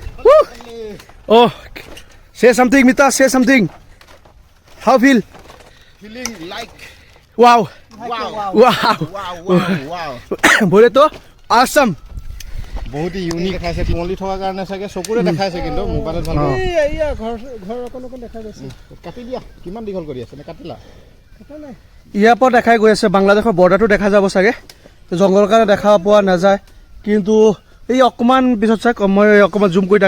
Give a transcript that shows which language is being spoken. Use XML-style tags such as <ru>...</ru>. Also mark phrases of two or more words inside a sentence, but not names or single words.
<en>Oh, say something, Mita. Say something. How feel? feeling like Wow. wow. Wow. Wow, wow, wow.</en> <hi>बोले तो awesome.</hi> <as>বহুত ইউনিক দেখাইছে কুমলি থকাৰ কাৰণে চাগে চকুৰে দেখাইছে কিন্তু মোবাইলত ভাল এয়া ঘৰ অকণ দেখা গৈছে কাটি দিয়া কিমান দীঘল কৰি আছে নে কাটিলা ইয়াৰ পৰা দেখাই গৈ আছে বাংলাদেশৰ বৰ্ডাৰটো দেখা যাব চাগে জংঘলৰ কাৰণে দেখা পোৱা নাযায় কিন্তু এই অকণমান পিছত চাওক মই অকণমান জুম কৰি</as>